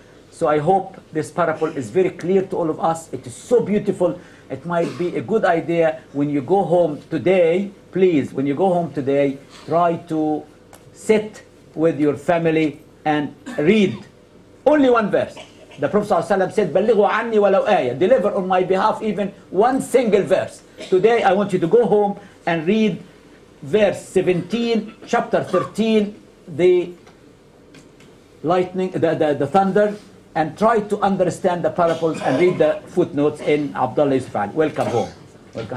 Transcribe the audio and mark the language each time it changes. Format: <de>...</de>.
<en>So I hope this parable is very clear to all of us. It is so beautiful. It might be a good idea when you go home today, please, when you go home today, try to sit with your family and read only one verse. The Prophet ﷺ said,</en> <ar>بَلِّغُوا عَنِّي وَلَوْ آيَةً.</ar> <en>Deliver on my behalf even one single verse. Today I want you to go home and read verse 17, chapter 13, the lightning, the thunder, and try to understand the parables and read the footnotes in Abdullah Yusuf Ali. Welcome home. Welcome.</en>